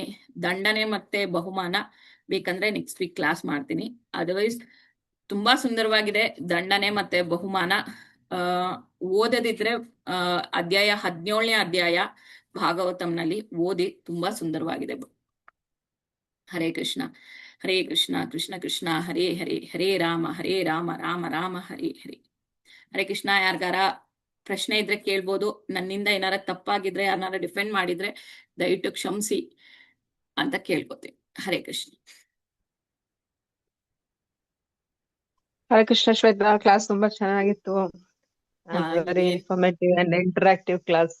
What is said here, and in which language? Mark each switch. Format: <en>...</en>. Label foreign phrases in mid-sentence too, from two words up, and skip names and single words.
<kn>ದಂಡನೆ ಮತ್ತೆ ಬಹುಮಾನ ಬೇಕಂದ್ರೆ</kn> <en>next week class</en> <kn>ಮಾಡ್ತೀನಿ. ಅದರ್ವೈಸ್ ತುಂಬಾ ಸುಂದರವಾಗಿದೆ ದಂಡನೆ ಮತ್ತೆ ಬಹುಮಾನ. ಓದದಿದ್ರೆ ಅಧ್ಯಾಯ 17ನೇ ಅಧ್ಯಾಯ ಭಾಗವತಂನಲ್ಲಿ ಓದಿ, ತುಂಬಾ ಸುಂದರವಾಗಿದೆ.</kn> <sa>ಹರೇ ಕೃಷ್ಣ ಹರೇ ಕೃಷ್ಣ ಕೃಷ್ಣ ಕೃಷ್ಣ ಹರೇ ಹರೇ, ಹರೇ ರಾಮ ರಾಮ ರಾಮ ಹರೇ ಹರೇ. ಹರೇ ಕೃಷ್ಣ.</sa> <kn>ಯಾರಿಗಾರ ಪ್ರಶ್ನೆ ಇದ್ರೆ ಕೇಳ್ಬೋದು. ನನ್ನಿಂದ ಏನಾರ ತಪ್ಪಾಗಿದ್ರೆ, ಯಾರನ್ನಾರ ಡಿಫೆಂಡ್ ಮಾಡಿದ್ರೆ ದಯವಿಟ್ಟು ಕ್ಷಮಿಸಿ ಅಂತ ಕೇಳ್ಕೊತೀನಿ.</kn> <sa>ಹರೇ ಕೃಷ್ಣ. ಹರೇ ಕೃಷ್ಣ</sa> <kn>ಶ್ವೇತಾ, ಕ್ಲಾಸ್ ತುಂಬಾ ಚೆನ್ನಾಗಿತ್ತು.</kn> <en>very informative and interactive class.</en>